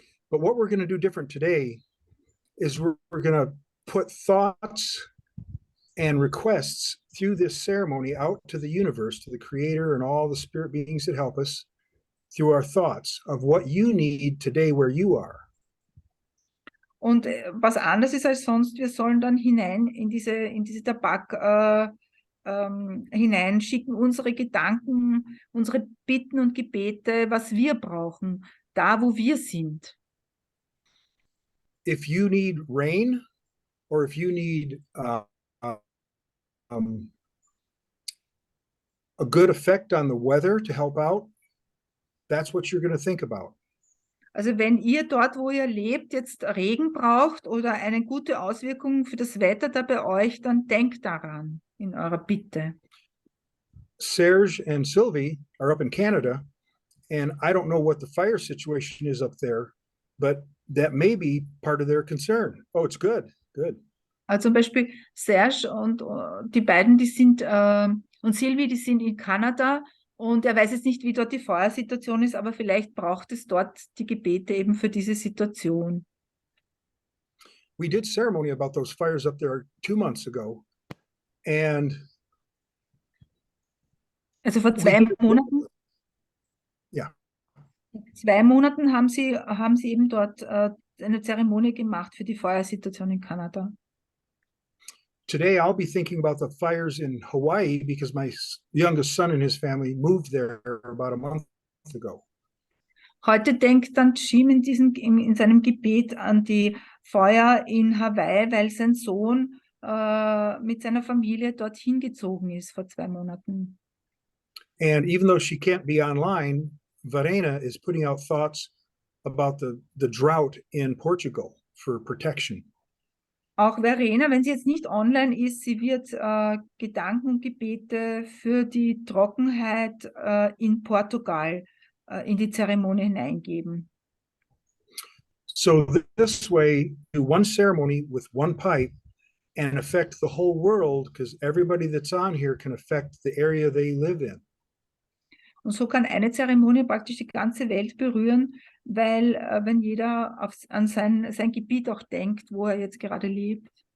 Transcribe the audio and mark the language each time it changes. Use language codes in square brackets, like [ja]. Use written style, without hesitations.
[en] But what we're going to do different today is we're going to put thoughts and requests through this ceremony out to the universe, to the creator and all the spirit beings that help us, through our thoughts of what you need today where you are. [de] Und was anders ist als sonst, wir sollen dann hinein in diese Tabak hineinschicken, unsere Gedanken, unsere Bitten und Gebete, was wir brauchen, da wo wir sind. [en] If you need rain, or if you need a good effect on the weather to help out, that's what you're going to think about. [de] Also wenn ihr dort, wo ihr lebt, jetzt Regen braucht oder eine gute Auswirkung für das Wetter da bei euch, dann denkt daran in eurer Bitte. [en] Serge and Sylvie are up in Canada, and I don't know what the fire situation is up there, but that may be part of their concern. Oh, it's good, good. [de] Also zum Beispiel Serge und die beiden, die sind, und Sylvie, die sind in Kanada, und er weiß jetzt nicht, wie dort die Feuersituation ist, aber vielleicht braucht es dort die Gebete eben für diese Situation. [en] We did ceremony about those fires up there 2 months ago, and [de] Also vor 2 Monaten? Ja. 2 Monaten haben sie eben dort eine Zeremonie gemacht für die Feuersituation in Kanada. [en] today I'll be thinking about the fires in Hawaii because my youngest son and his family moved there about a month ago. [de] Heute denkt dann Jim in seinem Gebet an die Feuer in Hawaii, weil sein Sohn mit seiner Familie dorthin gezogen ist vor 2 Monaten. [en] And even though she can't be online, Verena is putting out thoughts about the drought in Portugal for protection. [de] Auch Verena, wenn sie jetzt nicht online ist, sie wird Gedanken und Gebete für die Trockenheit in Portugal in die Zeremonie hineingeben. [en] So this way, do one ceremony with one pipe and affect the whole world, because everybody that's on here can affect the area they live in. [de] Und so kann eine Zeremonie praktisch die ganze Welt berühren, weil wenn jeder an sein Gebiet auch denkt, wo er jetzt gerade lebt.